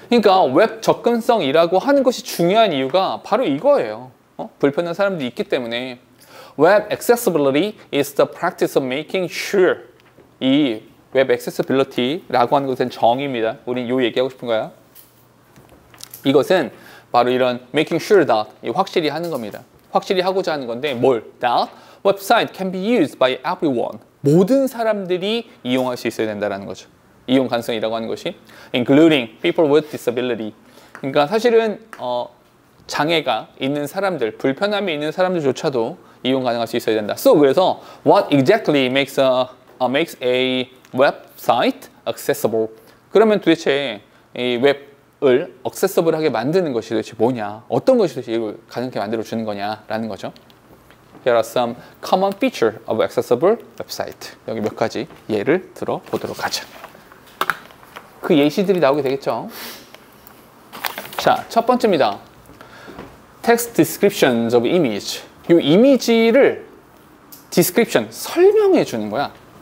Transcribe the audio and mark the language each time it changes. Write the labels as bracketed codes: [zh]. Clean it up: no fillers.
[ko] 그러니까 웹 접근성이라고 하는 것이 중요한 이유가 바로 이거예요. 불편한 사람들이 있기 때문에. [en] Web accessibility is the practice of making sure. [ko] 이 웹 accessibility라고 하는 것은 정의입니다. 우린 요 얘기하고 싶은 거야. 이것은 바로 이런 [en] making sure that, [ko] 확실히 하는 겁니다. 확실히 하고자 하는 건데, 뭘? [en] That website can be used by everyone. [ko] 모든 사람들이 이용할 수 있어야 된다는 거죠. 이용 가능성이라고 하는 것이 [en] including people with disability. [ko] 그러니까 사실은 장애가 있는 사람들, 불편함이 있는 사람들조차도 이용 가능할 수 있어야 된다. 그래서 [en] what exactly makes a website accessible? [ko] 그러면 도대체 이 웹을 accessible하게 만드는 것이 도대체 뭐냐? 어떤 것이 도대체 이걸 가능하게 만들어 주는 거냐라는 거죠. [en] Here are some common features of accessible website. [ko] 여기 몇 가지 예를 들어보도록 하죠. 그 예시들이 나오게 되겠죠. 자, 첫 번째입니다. [en] Text descriptions of image. [ko] 이 이미지를 description, 설명해 주는 거야.